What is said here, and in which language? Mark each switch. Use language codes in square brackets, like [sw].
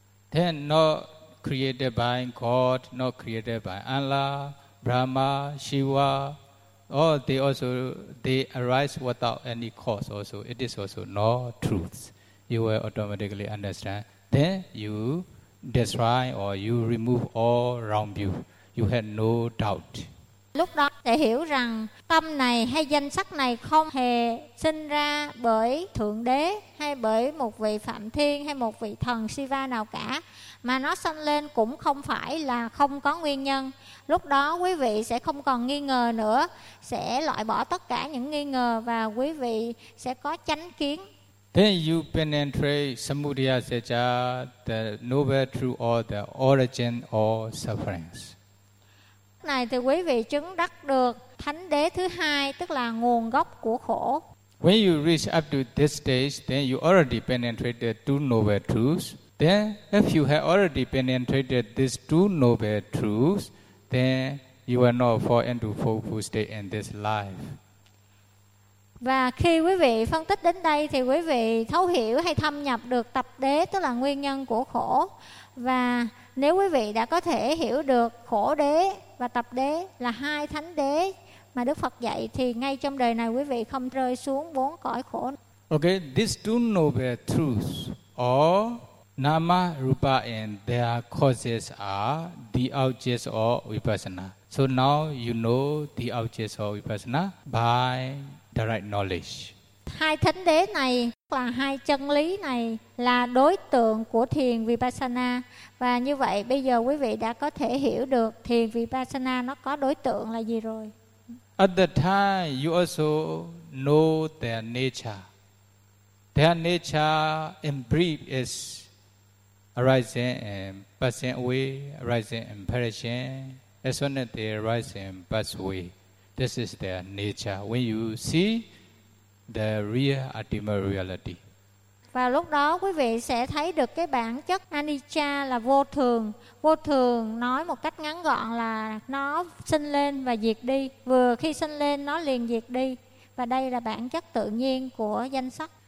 [en] Then not created by God, not created by Allah, Brahma, Shiva, all they arise without any cause also. It is also no truth. You will automatically understand. Then you destroy or you remove all wrong view. You have no doubt. [vi] Lúc đó để hiểu rằng tâm này hay danh sắc này không hề sinh ra bởi Thượng Đế hay bởi một vị Phạm Thiên hay một vị thần Shiva nào cả, mà nó sanh lên cũng không phải là không có nguyên nhân. Lúc đó quý vị sẽ không còn nghi ngờ nữa, sẽ loại bỏ tất cả những nghi ngờ và quý vị sẽ có chánh kiến. [en] Then you penetrate Samudaya Seja, the noble truth or the origin of sufferings. [vi] Này thì quý vị chứng đắc được thánh đế thứ hai, tức là nguồn gốc của khổ. [en] When you reach up to this stage, then you already penetrated two noble truths. Then if you have already penetrated these two noble truths, then you will not fall into full state in this life. [vi] Và khi quý vị phân tích đến đây thì quý vị thấu hiểu hay thâm nhập được tập đế, tức là nguyên nhân của khổ. Và nếu quý vị đã có thể hiểu được khổ đế và tập đế là hai thánh đế mà Đức Phật dạy, thì ngay trong đời này quý vị không rơi xuống bốn cõi khổ. [en] Okay, these two noble truths or nama, rupa and their causes are the objects of vipassana. So now you know the objects of vipassana by direct knowledge. [vi] Hai thánh đế này và hai chân lý này là đối tượng của thiền vipassana. Và như vậy bây giờ quý vị đã có thể hiểu được thiền vipassana nó có đối tượng là gì rồi. [en] At the time you also know their nature. Their nature in brief is arising and passing away, arising and perishing. As soon as they arise and pass away, this is their nature. When you see the real ultimate reality. [vi] Và lúc đó quý vị sẽ thấy được cái bản chất anicca là vô thường. Vô thường nói một cách ngắn gọn là nó sinh lên và diệt đi. Vừa khi sinh lên nó liền diệt đi. và đây là bản chất tự nhiên của danh sắc.